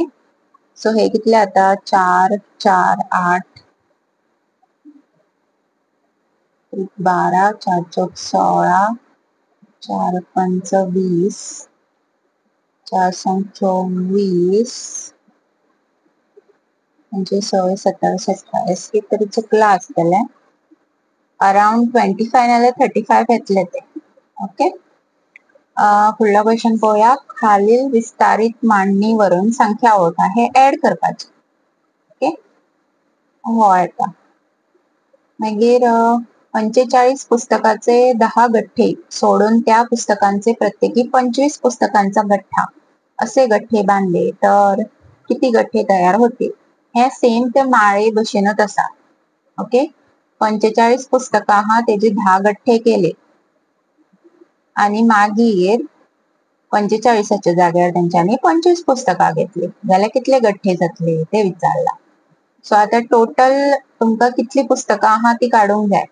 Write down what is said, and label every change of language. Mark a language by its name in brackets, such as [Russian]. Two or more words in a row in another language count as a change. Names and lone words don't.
[Konkani] सो हे कितले आता 4, 4, 8, 12, 4, 4, 16, 4, 5, 20, 4, 6, 24, 26, 27, 28 हे तरी चुकला आसतले. अराउंड 25 नाल्यार 35 येतले ते. ओके. [Marathi] पुढला क्वेश्चन पाहूया. खालील विस्तारित मांडणीवरून संख्या ओळखा. [Konkani] हे ऍड करपाचे. ओके. हो येता. [Marathi] मागीर 45 पुस्तकाचे 10 गठ्ठे सोडून त्या पुस्तकांचे प्रत्येकी 25 पुस्तकांचा गठ्ठा असे गठ्ठे बांधले तर किती गठ्ठे तयार होतील. [Konkani] हे सेम ते माळे भशेनच असा. ओके. 45 पुस्तकां आहा तेजे 10 गठ्ठे केले आणि मागीर 45च्या जाग्यार तेंच्यांनी 25 पुस्तकां घेतली जाल्यार कितले गठ्ठे जातले ते विचारला. सो आता टोटल तुमकां कितली पुस्तकां आहा ती काढूंक जाय.